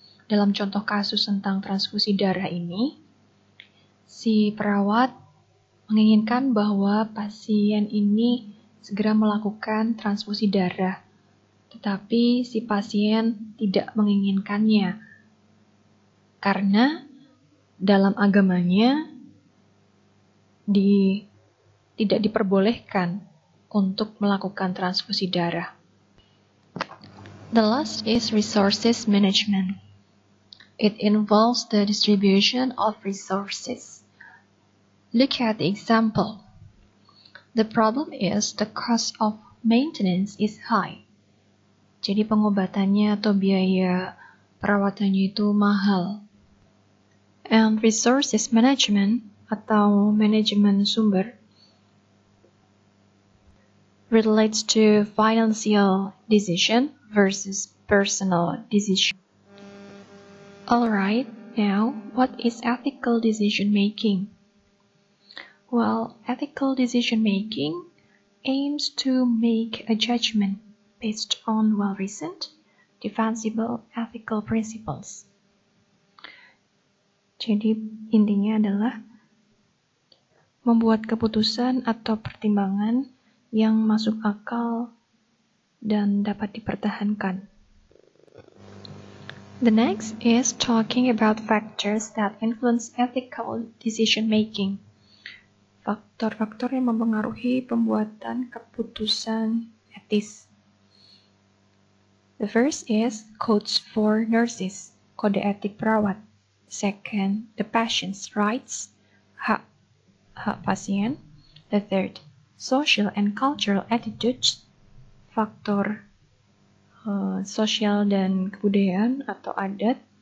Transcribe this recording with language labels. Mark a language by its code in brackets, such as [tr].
[id] Dalam contoh kasus tentang transfusi darah ini, si perawat menginginkan bahwa pasien ini segera melakukan transfusi darah, tetapi si pasien tidak menginginkannya karena dalam agamanya tidak diperbolehkan untuk melakukan transfusi darah. [en] The last is resources management. It involves the distribution of resources. Look at the example. The problem is the cost of maintenance is high. [id] Jadi pengobatannya atau biaya perawatannya itu mahal. [en] And resources management [id] atau manajemen sumber [en] relates to financial decision versus personal decision. Alright, now what is ethical decision making? Well, ethical decision making aims to make a judgment based on well-reasoned, defensible ethical principles. [id] Jadi intinya adalah membuat keputusan atau pertimbangan yang masuk akal dan dapat dipertahankan. [en] The next is talking about factors that influence ethical decision making. [id] Faktor-faktor yang mempengaruhi pembuatan keputusan etis. [en] The first is codes for nurses, [id] kode etik perawat. [en] Second, the patient's rights, [id] hak pasien. [en] The third, social and cultural attitudes, [id] faktor sosial dan kebudayaan atau adat.